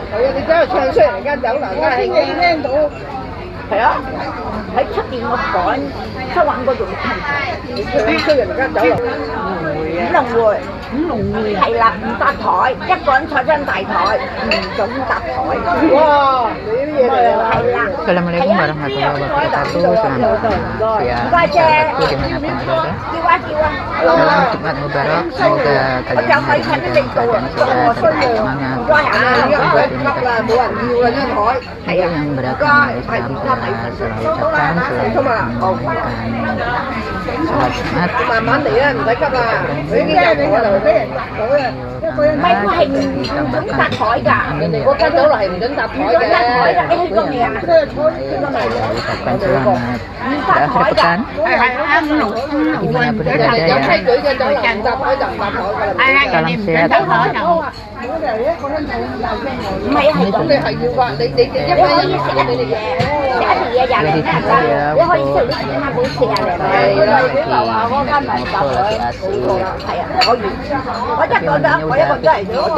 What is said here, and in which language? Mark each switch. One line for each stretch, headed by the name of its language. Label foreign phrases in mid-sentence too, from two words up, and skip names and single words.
Cantonese: 係啊，你走去唱衰人間酒樓，我先至聽到。係啊，喺出邊我趕出揾嗰度聽，你唱衰人間酒樓。五龍會係啦，唔搭台，一個人坐張大台，唔准搭台。哇！你啲嘢嚟啊！係啦。
Arabic: السلام عليكم ورحمة الله وبركاته.
Indonesian: Selamat siang, sahabatku dimanapun berada. Salam Jumat Mubarak. Semoga kalian hari ini dalam keadaan sehat, semangat. Untuk yang beragama Islam saya selalu ucapkan selamat menunaikan sholat Jumat.
Cantonese: 慢慢嚟啊，唔使急啦。佢已經有台啦，俾人搭到啊。唔係，佢係唔准搭台㗎。人哋嗰間酒樓係唔准搭台嘅。你去過未啊？去過未？
Indonesian: Ucapkan selamat akhir pekan. Gimana pun berada ya. Salam sehat.
Cantonese: 唔係係咁，你係要㗎，你一蚊一蚊俾你嘅。食一條嘢廿零蚊㗎，你可以食啲點啊冇40零蚊。你樓下嗰間咪搭台4個啦，係啊，可以。我一個得，我一個真係咗。